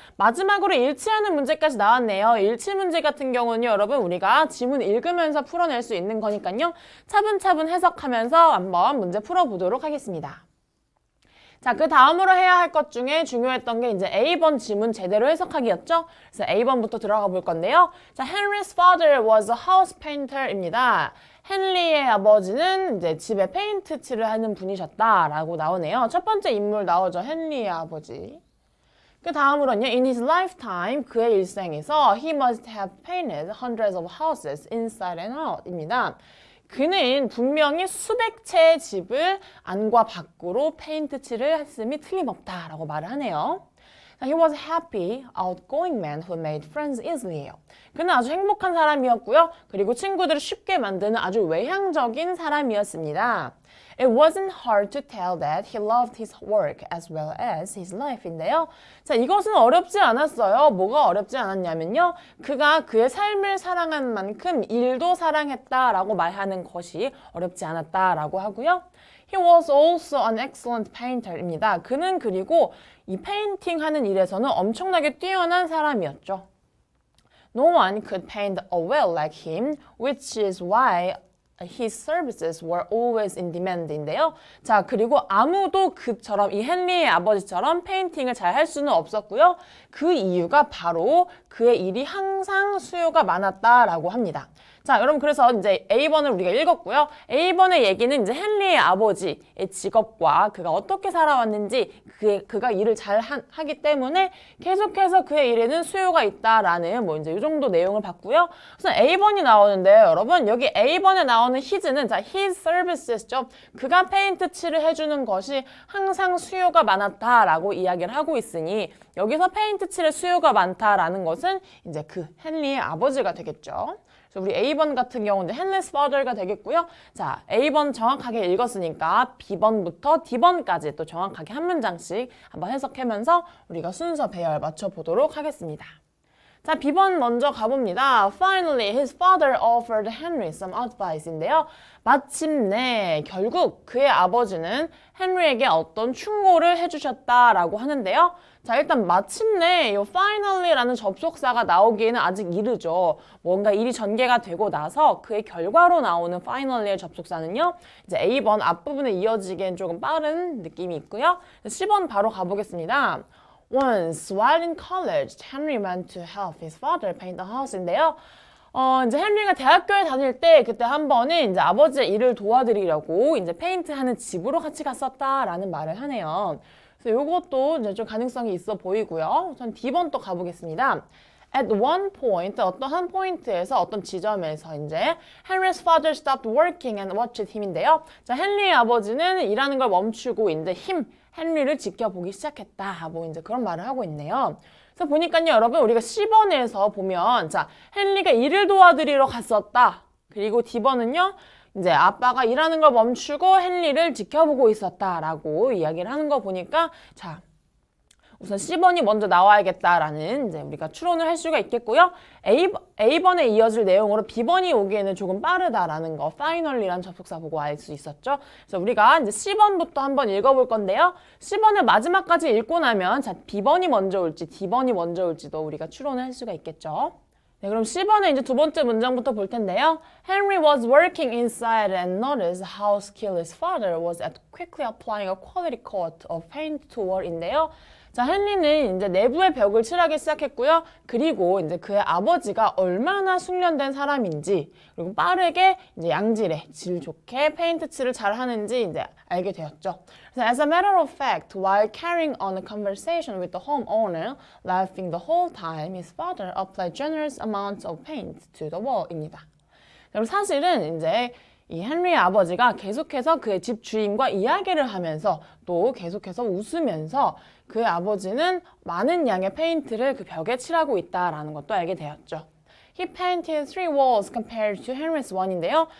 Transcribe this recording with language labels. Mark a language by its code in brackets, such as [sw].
[ko] 마지막으로 일치하는 문제까지 나왔네요. 일치 문제 같은 경우는요, 여러분 우리가 지문 읽으면서 풀어낼 수 있는 거니까요. 차분차분 해석하면서 한번 문제 풀어보도록 하겠습니다. 자, 그 다음으로 해야 할 것 중에 중요했던 게 이제 A번 지문 제대로 해석하기였죠. 그래서 A번부터 들어가 볼 건데요. [en] 자, Henry's father was a house painter입니다. [ko] 헨리의 아버지는 이제 집에 페인트 칠을 하는 분이셨다라고 나오네요. 첫 번째 인물 나오죠. 헨리의 아버지. 그 다음으로는요. [en] In his lifetime, [ko] 그의 일생에서 [en] he must have painted hundreds of houses inside and out입니다. [ko] 그는 분명히 수백 채의 집을 안과 밖으로 페인트 칠을 했음이 틀림없다라고 말을 하네요. [en] He was a happy, outgoing man who made friends easily. [ko] 그는 아주 행복한 사람이었고요. 그리고 친구들을 쉽게 만드는 아주 외향적인 사람이었습니다. [en] It wasn't hard to tell that he loved his work as well as his life인데요. [ko] 자, 이것은 어렵지 않았어요. 뭐가 어렵지 않았냐면요. 그가 그의 삶을 사랑한 만큼 일도 사랑했다라고 말하는 것이 어렵지 않았다라고 하고요. [en] He was also an excellent painter입니다. [ko] 그는 그리고 이 페인팅 하는 일에서는 엄청나게 뛰어난 사람이었죠. [en] No one could paint well like him, which is why his services were always in demand인데요. [ko] 자, 그리고 아무도 그처럼 이 헨리의 아버지처럼 페인팅을 잘 할 수는 없었고요. 그 이유가 바로 그의 일이 항상 수요가 많았다라고 합니다. 자, 여러분 그래서 이제 A번을 우리가 읽었고요. A번의 얘기는 이제 헨리의 아버지의 직업과 그가 어떻게 살아왔는지 그가 일을 잘 하기 때문에 계속해서 그의 일에는 수요가 있다라는 뭐 이제 이 정도 내용을 봤고요. 우선 A번이 나오는데요. 여러분 여기 A번에 나오는 his는 자, his services죠. 그가 페인트 칠을 해주는 것이 항상 수요가 많았다라고 이야기를 하고 있으니 여기서 페인트 칠의 수요가 많다라는 것은 이제 그 헨리의 아버지가 되겠죠. 그래서 우리 A번 같은 경우는 Henry's father가 되겠고요. 자, A번 정확하게 읽었으니까 B번부터 D번까지 또 정확하게 한 문장씩 한번 해석하면서 우리가 순서 배열 맞춰보도록 하겠습니다. 자, B번 먼저 가봅니다. [en] Finally, his father offered Henry some advice인데요. [ko] 마침내 결국 그의 아버지는 헨리에게 어떤 충고를 해주셨다라고 하는데요. 자, 일단 마침내 이 finally라는 접속사가 나오기에는 아직 이르죠. 뭔가 일이 전개가 되고 나서 그의 결과로 나오는 finally의 접속사는요. 이제 A번 앞부분에 이어지기엔 조금 빠른 느낌이 있고요. 10번 바로 가보겠습니다. [en] Once, while in college, Henry went to help his father paint the house인데요. [ko] 이제 헨리가 대학교에 다닐 때 그때 한 번은 이제 아버지의 일을 도와드리려고 이제 페인트하는 집으로 같이 갔었다라는 말을 하네요. 그래서 이것도 이제 좀 가능성이 있어 보이고요. 전 D번 또 가보겠습니다. [en] At one point, [ko] 어떤 한 포인트에서 어떤 지점에서 이제 [en] Henry's father stopped working and watched him인데요. [ko] 자, 헨리의 아버지는 일하는 걸 멈추고 이제 헨리를 지켜보기 시작했다. 뭐 이제 그런 말을 하고 있네요. 그래서 보니까요, 여러분 우리가 C번에서 보면 자, 헨리가 일을 도와드리러 갔었다. 그리고 D번은요. 이제 아빠가 일하는 걸 멈추고 헨리를 지켜보고 있었다라고 이야기를 하는 거 보니까 자, 우선 C번이 먼저 나와야겠다라는 이제 우리가 추론을 할 수가 있겠고요. A번에 이어질 내용으로 B번이 오기에는 조금 빠르다라는 거 finally라는 접속사 보고 알 수 있었죠. 그래서 우리가 이제 C번부터 한번 읽어볼 건데요. C번을 마지막까지 읽고 나면 자, B번이 먼저 올지 D번이 먼저 올지도 우리가 추론을 할 수가 있겠죠. 네, 그럼 C번에 이제 두 번째 문장부터 볼 텐데요. [en] Henry was working inside and noticed how skilled his father was at quickly applying a quality coat of paint to wall인데요. [ko] 자, 헨리는 이제 내부의 벽을 칠하기 시작했고요. 그리고 이제 그의 아버지가 얼마나 숙련된 사람인지, 그리고 빠르게 이제 양질의 질 좋게 페인트 칠을 잘 하는지 이제 알게 되었죠. [en] 그래서 as a matter of fact, while carrying on a conversation with the homeowner, laughing the whole time, his father applied generous amounts of paint to the wall입니다. [ko] 그리고 사실은 이제 이 헨리의 아버지가 계속해서 그의 집 주인과 이야기를 하면서 또 계속해서 웃으면서 그의 아버지는 많은 양의 페인트를 그 벽에 칠하고 있다라는 것도 알게 되었죠. [en] He painted 3 walls compared to Henry's one인데요.